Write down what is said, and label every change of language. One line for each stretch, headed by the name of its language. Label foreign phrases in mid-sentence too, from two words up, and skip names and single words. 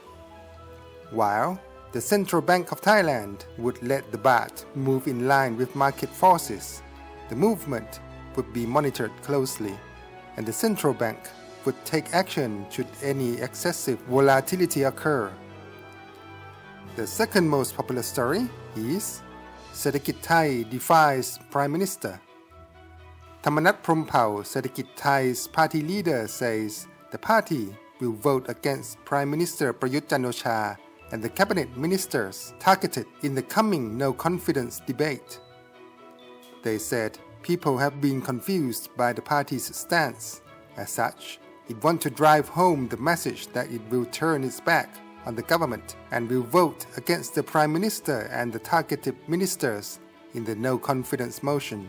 English: While the Central Bank of Thailand would let the baht move in line with market forces, the movement would be monitored closely, and the central bank would take action should any excessive volatility occur. The second most popular story is เศรษฐกิจไทย defies Prime Minister. Thamarat Promphao, Sadaikit Thai's party leader, says the party will vote against Prime Minister Prayut Chan-o-cha and the cabinet ministers targeted in the coming no-confidence debate. They said people have been confused by the party's stance. As such, it wants to drive home the message that it will turn its back on the government and will vote against the Prime Minister and the targeted ministers in the no-confidence motion.